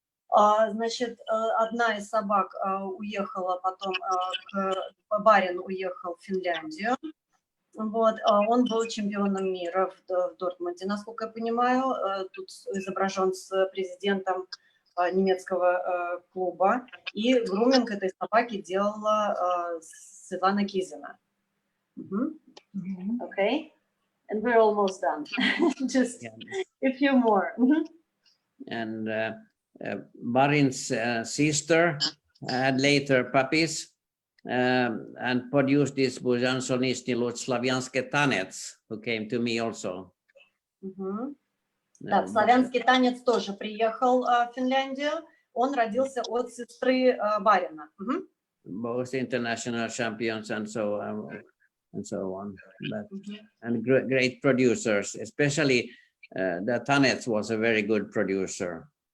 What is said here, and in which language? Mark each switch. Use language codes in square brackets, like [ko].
[ru] Значит, одна из собак уехала потом, барин уехал в Финляндию. Вот, он был чемпионом мира в Дортмунде, насколько я понимаю. Тут изображен с президентом немецкого клуба. И груминг этой собаки делала Светлана Кизина. [en] Okay, and we're almost done. Just a few more. And Barin's sister had later puppies and produced this Bujan Solnitsny Luch Slavianske Tanets, who came to me also. [ru] Да, славянский танец тоже приехал в Финляндию. Он родился от сестры барина. [en] Both international champions and so on. But, and great producers, especially the Tanets was a very good producer.